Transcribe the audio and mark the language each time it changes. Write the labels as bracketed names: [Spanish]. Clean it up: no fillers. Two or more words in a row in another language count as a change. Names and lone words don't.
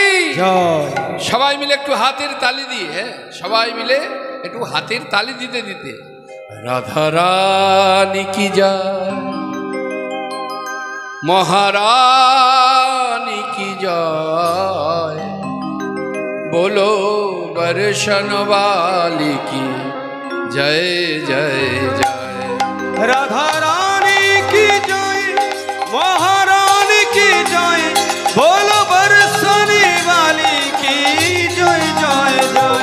[Bangla] জয় সবাই মিলে একটু হাতের তালি দিয়ে, হ্যাঁ সবাই মিলে একটু হাতের তালি দিতে দিতে [Hindi] राधा रानी की जय, महारानी की जय, बोलो बरसन वाली की जय जय जय। राधा रानी की जय महारानी की जय बोलो बरसाने वाली की जय जय जय